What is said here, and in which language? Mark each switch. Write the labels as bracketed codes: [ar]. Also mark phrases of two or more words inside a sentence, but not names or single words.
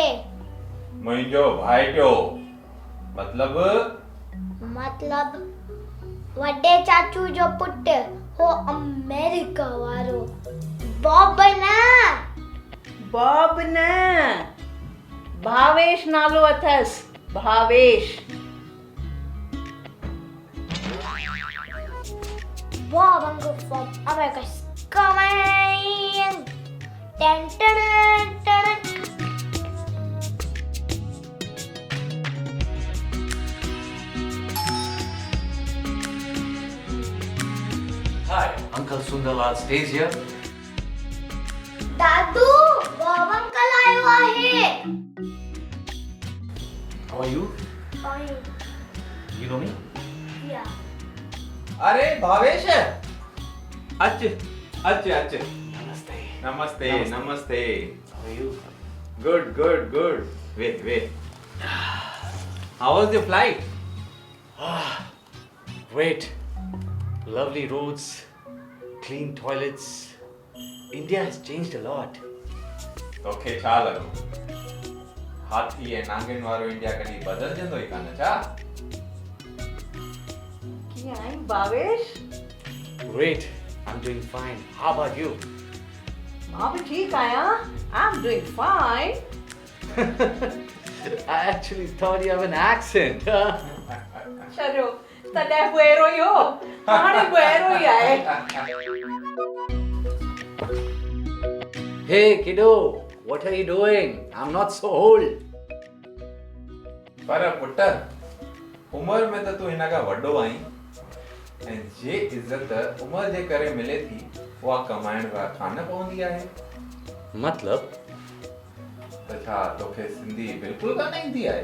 [sd] मुंहिंजो भाइटियो। मतलब वॾे चाचू जो पुट हो अमेरिका वारो। बॉब न भावेश नालो अथस। भावेश [en] Bob Uncle from America's coming. Dun, dun, dun, dun. Hi, Uncle Sundarlal stays here. [sd] Dadu, Bob Uncle आयो आहे। [en] How are you? Fine. You know me? Yeah. [sd] अरे भावेश अच अच अच। Namaste. नमस्ते नमस्ते। [en] How are you? Good good good. Wait how was your flight? Great. Lovely roads, clean toilets. India has changed a lot. [sd] तोखे छा लॻो हाथी ऐं नांगनि वारो इंडिया कॾहिं बदिलजंदो ई कान छा? कीअं आई भावेश? [en] Great. I'm doing fine. How about you? [sd] मां बि ठीकु आहियां। [en] I'm doing fine. I actually thought you have an accent. [sd] छॾियो तॾहिं बुएरो ई हो, हाणे बुएरो ई आहे। [en] Hey kiddo, what are you doing? I'm not so old. [sd] पर पुट उमिरि में त तूं हिन खां वॾो आहीं ऐं जे इज़त उमिरि जे करे मिले थी उहा कमाइण खां न पवंदी आहे। मतलब? त छा तोखे सिंधी बिल्कुलु कान ईंदी आहे?